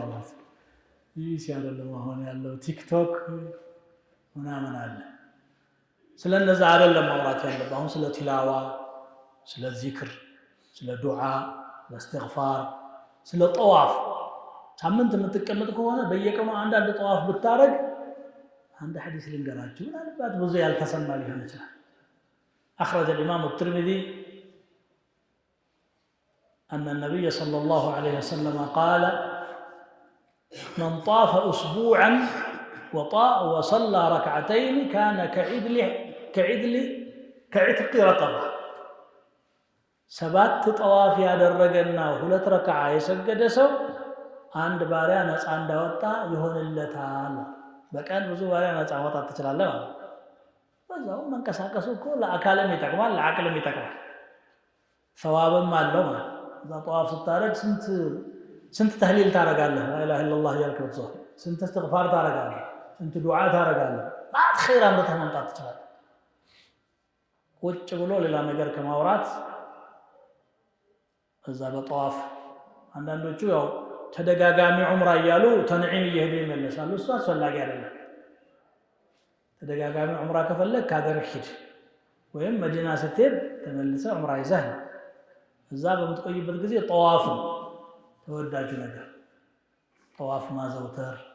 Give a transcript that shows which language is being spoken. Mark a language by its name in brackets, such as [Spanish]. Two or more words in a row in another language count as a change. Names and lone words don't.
[Amharic] ያለው ቢቢሲ አይደለም አሁን ያለው ቲክቶክ ምናምን አለ ስለነዛ አይደለም ማውራት ያለበት አሁን ስለ ቲላዋ ስለ ዚክር ስለ ዱዓ الاستغفار ስለ ጠዋፍ ሳምንት የምትቀመጥ ከሆነ በየቀኑ አንዳንድ ጠዋፍ ብታረግ አንድ ሐዲስ ልንገራችሁ ምናልባት ብዙ ያልተሰማ ሊሆን ይችላል [Arabic] أخرج الإمام الترمذي أن النبي صلى الله عليه وسلم قال من طاف أسبوعا وصلى ركعتين كان كعتق رقبة سبات [Amharic] طواف ያደረገና ሁለት ረክዓ የሰገደ ሰው አንድ ባሪያ ነፃ እንዳወጣ ይሆንለታል በቀን ብዙ ባሪያ ነፃ ማውጣት ትችላለህ ማለት በዛው መንቀሳቀሱ እኮ ለአካልም ይጠቅማል ለአቅልም ይጠቅማል ثوابም አለው ማለት እዛ ጠዋፍ ስታረግ ስንት ተህሊል ታረጋለህ [Arabic] لا اله الا الله [Amharic] ያልክ ብቻ ስንት استغفار ታረጋለህ ስንት ዱዓ ታረጋለህ ማት ኸይር አምርተህ መምጣት ትችላለህ ቁጭ ብሎ ሌላ ነገር ከማውራት እዛ በጠዋፍ አንዳንዶቹ ያው ተደጋጋሚ ዑምራ እያሉ ተንዒም እየሄዱ ይመለሳሉ እሱ አስፈላጊ አይደለም ተደጋጋሚ ዑምራ ከፈለክ ከሀገር ሂድ ወይም መዲና ስትሄድ ተመልሰህ ዑምራ ይዘህ እዛ በምትቆይበት ጊዜ ጠዋፍ ተወዳጁ ነገር ጠዋፍ ማዘውተር